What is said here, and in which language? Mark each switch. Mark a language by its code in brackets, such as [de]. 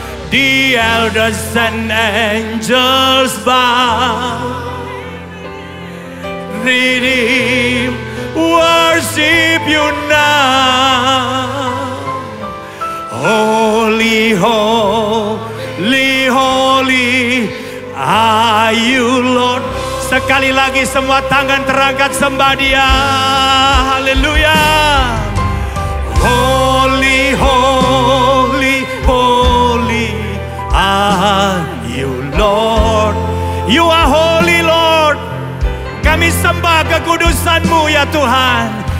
[en] The elders and angels bow. Redeem, worship you now. Holy, holy, holy are you, Lord. [id] Sekali lagi semua tangan terangkat sembah Dia. Haleluya. [en] Holy, holy, holy are you, Lord. You are holy, Lord. [id] Kami sembah kekudusan-Mu ya Tuhan.